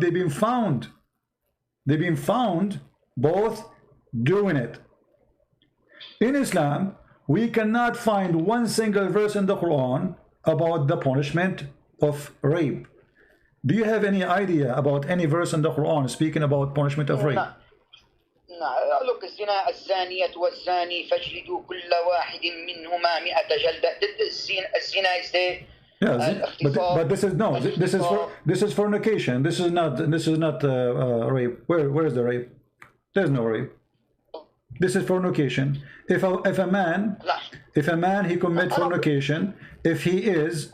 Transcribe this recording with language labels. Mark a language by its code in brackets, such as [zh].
[en] They've been found both doing it. In Islam, we cannot find one single verse in the Quran about the punishment of rape. Do you have any idea about any verse in the Quran speaking about punishment of rape? No, look, [ar] الزنا الزانية والزاني فاجلدوا كل واحد منهما 100 جلدة. [en] الزنا is there. Yeah, but this is no. This is fornication. This is not rape. Where is the rape? There's no rape. This is fornication. If a man he commit fornication, if he is.